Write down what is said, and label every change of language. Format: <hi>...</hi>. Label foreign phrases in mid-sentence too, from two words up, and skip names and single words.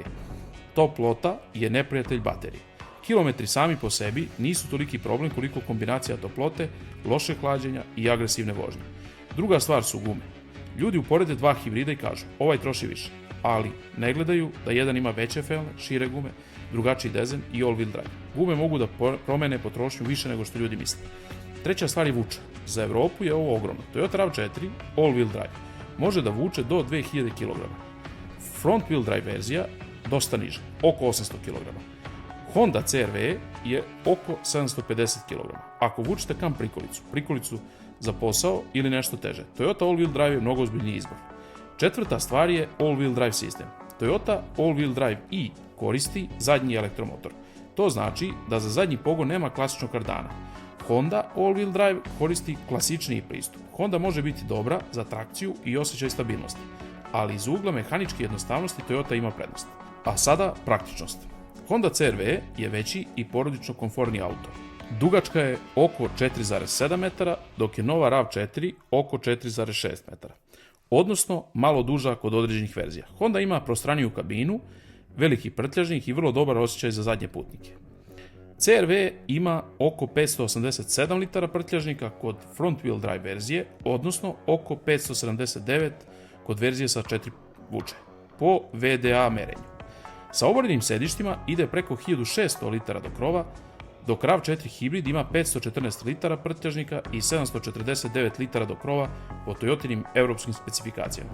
<sr>Toplota je neprijatelj baterije. Kilometri sami po sebi nisu toliki problem koliko kombinacija toplote, lošeg hlađenja i agresivne vožnje. Druga stvar su gume. Ljudi uporede dva hibrida i kažu, ovaj troši više, ali ne gledaju da jedan ima veće felne, šire gume, drugačiji dezen i</sr> <en>all-wheel drive.</en> <sr>Gume mogu da promene potrošnju više nego što ljudi misle. Treća stvar je vuča. Za Evropu je ovo ogromno. Toyota RAV4</sr> <en>all-wheel drive</en> <sr>može da vuče do 2000 kg.</sr> <en>Front-wheel drive</en> <sr>verzija dosta niža, oko 800 kg. Honda CR-V je oko 750 kg. Ako vučete kam prikolicu za posao ili nešto teže, Toyota</sr> <en>all-wheel drive</en> <sr>je mnogo ozbiljniji izbor. Četvrta stvar je</sr> <en>all-wheel drive</en> <sr>sistem. Toyota</sr> <en>all-wheel drive</en> <sr>i koristi zadnji elektromotor. To znači da za zadnji pogon nema klasičnog kardana. Honda</sr> <en>all-wheel drive</en> <sr>koristi klasičniji pristup. Honda može biti dobra za trakciju i osjećaj stabilnosti, ali iz ugla mehaničke jednostavnosti Toyota ima prednost. A sada praktičnost. Honda CR-V je veći i porodično komforniji auto. Dugačka je oko 4,7 metara, dok je nova RAV4 oko 4,6 metara. Odnosno, malo duža kod određenih verzija. Honda ima prostraniju kabinu, veliki prtljažnik i vrlo dobar osjećaj za zadnje putnike. CR-V ima oko 587 litara prtljažnika kod</sr> <en>front-wheel drive</en> <sr>verzije, odnosno oko 579 kod verzije sa 4 vuče, po VDA merenju. Sa oborenim sedištima ide preko 1600 litara do krova, dok RAV4 hibrid ima 514 litara prtljažnika i 749 litara do krova po Toyotinim evropskim specifikacijama.</sr>